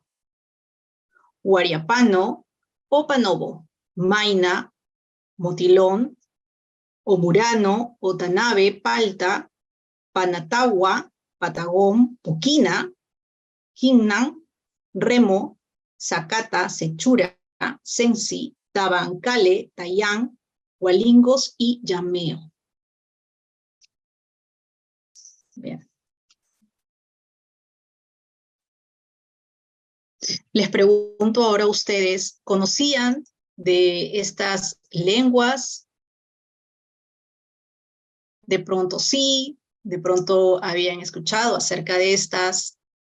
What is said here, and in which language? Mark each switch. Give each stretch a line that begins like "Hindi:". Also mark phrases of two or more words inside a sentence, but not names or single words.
Spanish: Huariapano, Opanobo, Maina, Motilón, Omurano, Otanabe, Palta, Panatagua, Patagón, Puquina, Jinnan, Remo, Zacata, Sechura, Sensi, Tabancale, Tayán, Hualingos y Llameo. Bien. Les pregunto ahora a ustedes, ¿conocían de estas lenguas? De pronto sí, de pronto habían escuchado acerca de estas.